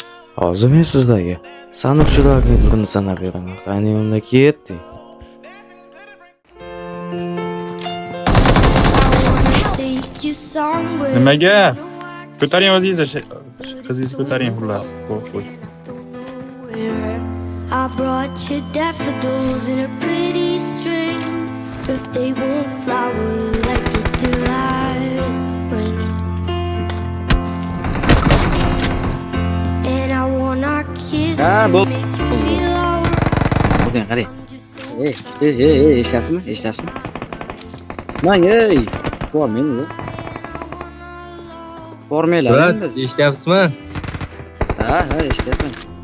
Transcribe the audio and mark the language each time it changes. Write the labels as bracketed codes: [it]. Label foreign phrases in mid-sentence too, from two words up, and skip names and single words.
[uz] Hozir men sizlarga sanoqchilarning birini sanab beraman. Qani unda ketding. Nimaga? Ko'taring o'zingizni, qizingizni ko'taring xullas. Qo'y. [en] I brought you daffodils in a pretty string, but they won't flower like they did last spring. And I want our kiss to make you feel alright. [uz] Bukan qarang. Eshityapsizmi? Mang, Bormaymi bu? Bormaylar endi. Eshityapsizmi? Ha, eshityapman.